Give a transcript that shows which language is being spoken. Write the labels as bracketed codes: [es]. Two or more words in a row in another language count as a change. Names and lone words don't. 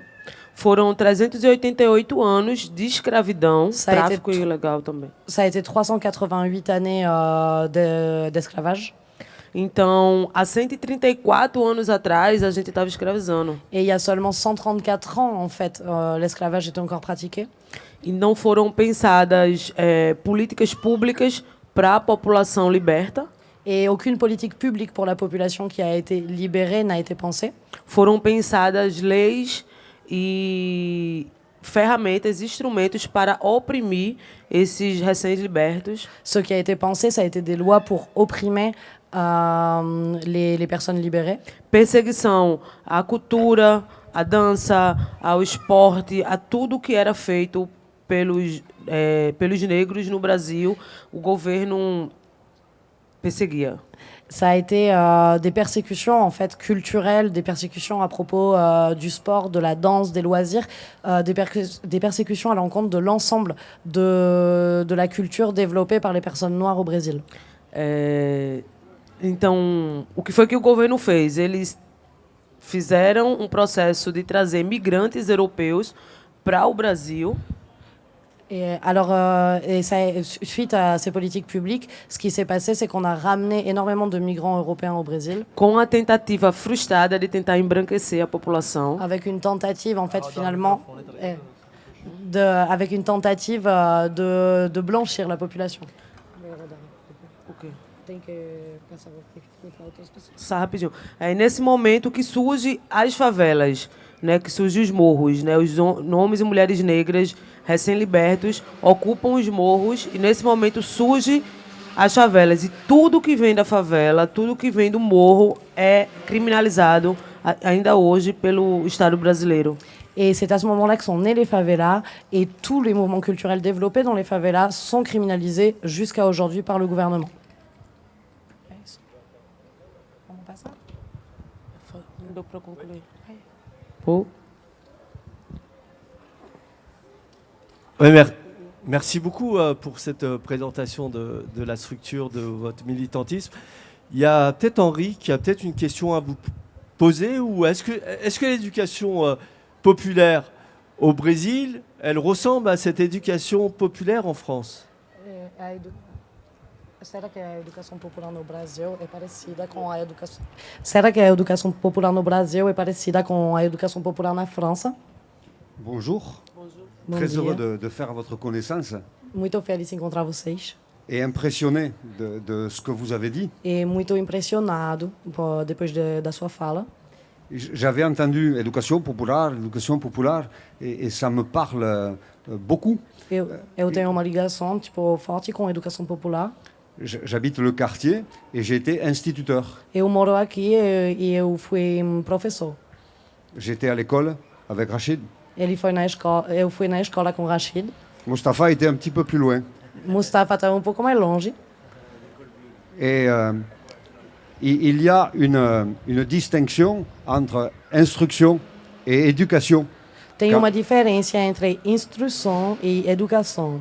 [pt] Foram 388 anos de escravidão, [fr] Ça a été [pt] tráfico ilegal também. [fr] Ça a été 388 années d'esclavage. [pt] Então, há 134 anos atrás, a gente estava escravizando. [fr] Et il y a seulement 134 ans, en fait, l'esclavage était encore pratiqué. [pt] E não foram pensadas políticas públicas para a população liberta. [fr] Et aucune politique publique pour la population qui a été libérée n'a été pensée. [pt] Foram pensadas leis e ferramentas, instrumentos para oprimir esses recém-libertos. [fr] Ce qui a été pensé, ça a été des lois pour opprimer les personnes libérées. [pt] Perseguição à cultura, à dança, ao esporte, a tudo que era feito pelos negros no Brasil, o governo perseguia. [fr] Ça a été des persécutions en fait culturelles, des persécutions à propos du sport, de la danse, des loisirs, des persécutions à l'encontre de l'ensemble de la culture développée par les personnes noires au Brésil. [pt] Então, o que foi que o governo fez? Eles fizeram processo de trazer migrantes europeus para o Brasil. [fr] Et alors, suite à ces politiques publiques, ce qui s'est passé, c'est qu'on a ramené énormément de migrants européens au Brésil. [pt] Com a tentativa frustrada de tentar embranquecer a população. [fr] Avec une tentative, en fait, finalement, avec une tentative de blanchir la population. [pt] Okay. Tem que passar outras pessoas. Só rapidinho. É nesse momento que surgem as favelas, né, que surgem os morros, né, os homens e mulheres negras recém-libertos ocupam os morros e nesse momento surgem as favelas e tudo que vem da favela, tudo que vem do morro é criminalizado ainda hoje pelo Estado brasileiro. [fr] Et c'est à ce moment-là que sont nés les favelas et tous les mouvements culturels développés dans les favelas sont criminalisés jusqu'à aujourd'hui par le gouvernement. [pt] Não deu para concluir. Pô. [fr] Oui, merci beaucoup pour cette présentation de la structure de votre militantisme. Il y a peut-être Henri qui a peut-être une question à vous poser. Ou est-ce que l'éducation populaire au Brésil, elle ressemble à cette éducation populaire en France? [pt] Será que a educação popular no Brasil é parecida com a educação? Será que a educação popular no Brasil é parecida com a educação popular na França? [fr] Bonjour. [pt] Bom [fr] Très [pt] dia. [fr] heureux de faire votre connaissance [pt] Muito feliz em encontrar vocês [fr] et impressionné de ce que vous avez dit. [pt] e muito impressionado depois da sua fala. [fr] J'avais entendu éducation populaire et ça me parle beaucoup. [pt] Eu tenho uma ligação forte com a educação popular. [fr] J'habite le quartier et j'ai été instituteur. [pt] Eu moro aqui e eu fui professor. [fr] J'étais à l'école avec Rachid. [pt] Ele foi na escola, eu fui na escola com Rachid. [fr] Mustapha était un petit peu plus loin. [pt] Mustafa estava um pouco mais longe. [fr] Et il y a une distinction entre instruction et éducation. [pt] Tem uma diferença entre instrução e educação.